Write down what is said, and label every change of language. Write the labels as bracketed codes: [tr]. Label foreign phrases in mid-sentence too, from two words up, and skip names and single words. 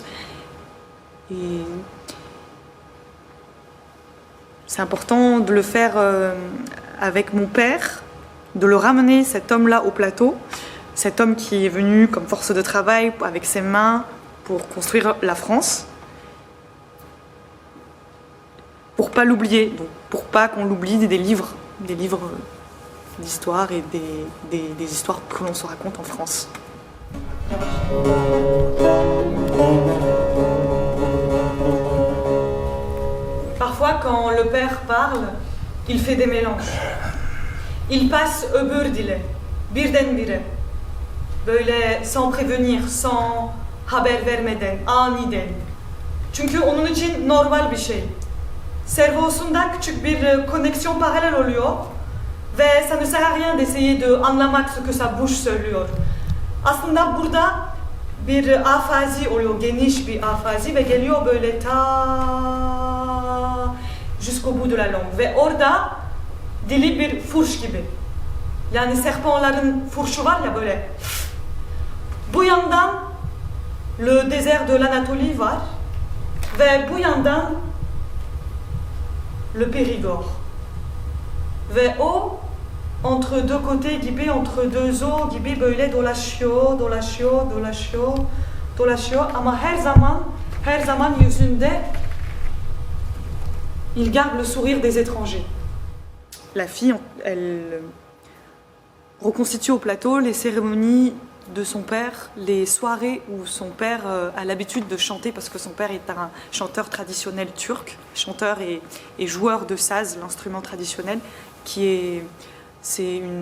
[fr] Et c'est important de le faire avec mon père, de le ramener, cet homme-là, au plateau, cet homme qui est venu comme force de travail avec ses mains pour construire la France, pour pas l'oublier, donc pour pas qu'on l'oublie des livres d'histoire et des histoires que l'on se raconte en France. Parfois, quand le père parle, il fait des mélanges. Il passe [tr] öbür dile, birdenbire. Böyle [fr] sans prévenir, [tr] sans haber vermeden, aniden. Çünkü onun için normal bir şey. Servosunda küçük bir koneksiyon paralel oluyor ve [fr] ça ne sert à rien d'essayer de [tr] anlamak [fr] ce que sa bouche [tr] söylüyor. Aslında burada bir afazi oluyor, geniş bir afazi ve geliyor böyle [fr] ta jusqu'au bout de la langue. [tr] Ve orada dili bir furş gibi. Yani serpentların furşu var ya böyle. Bu yandan [fr] le désert de l'Anatolie [tr] var ve bu yandan [fr] le Périgord. [tr] Ve o [fr] entre deux côtés [tr] gibi, [fr] entre deux eaux [tr] gibi böyle dolaşıyor ama her zaman yüzünde [fr] il garde le sourire des étrangers. La fille, elle reconstitue au plateau les cérémonies de son père, les soirées où son père a l'habitude de chanter, parce que son père est un chanteur traditionnel turc, chanteur et joueur de saz, l'instrument traditionnel, c'est